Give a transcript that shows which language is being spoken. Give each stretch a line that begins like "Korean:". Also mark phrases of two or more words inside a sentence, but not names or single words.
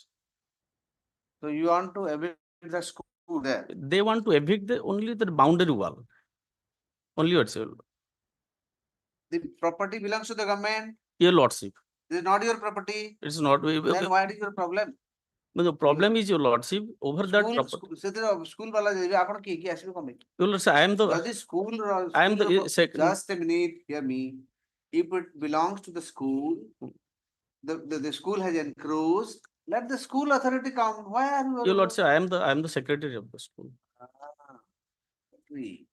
English: So you want to evict the school there? They want to evict only the boundary wall. Only what's your The property belongs to the government. lordship. This is not your property. It's not. Then what is your problem? No, the problem is your lordship over that property.
Assamese: School ৱালা যাইবে, আপোন কি আছবে কামে?
English: Your lordship, I am the. Does the school? I am the Just a minute, hear me. If it belongs to the school, the school has encroached. Let the school authority come. Why are you? Your lordship, I am the secretary of the school. Secretary.